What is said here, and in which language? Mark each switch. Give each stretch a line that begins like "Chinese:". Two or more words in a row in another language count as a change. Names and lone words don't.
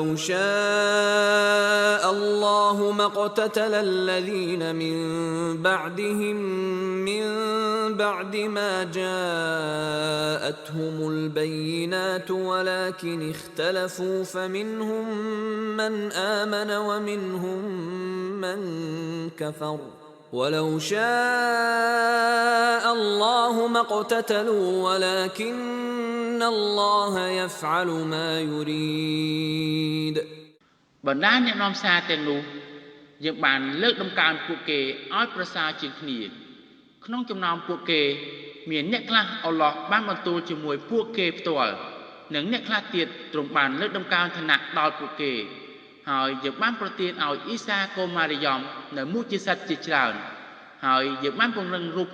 Arabic: شاء الله ما اقتتل الذين من بعدهم من بعد ما جاءتهم البينات ولكن اختلفوا فمنهم من آمن ومنهم من كفر ولو شاء الله ما اقتتلوا ولكن الله يفعل ما يريد
Khmer: បណ្ដាអ្នកនាំសារទាំងនោះយើងបានលើកដំកើងពួកគេឲ្យប្រសើរជាងគ្នាក្នុងចំណោមពួកគេមានអ្នកខ្លះអល់ឡោះបានបន្ទូលជាមួយពួកគេផ្ទាល់និងអ្នកខ្លះទៀតទ្រង់ បានលើកដំកើងឋានៈដល់ពួកគេហើយយើងបានប្រទានឲ្យអ៊ីសាកូម៉ារីយ៉មនៅមុជិសិតជាច្រើនហើយយើងបានពង្រឹងរូប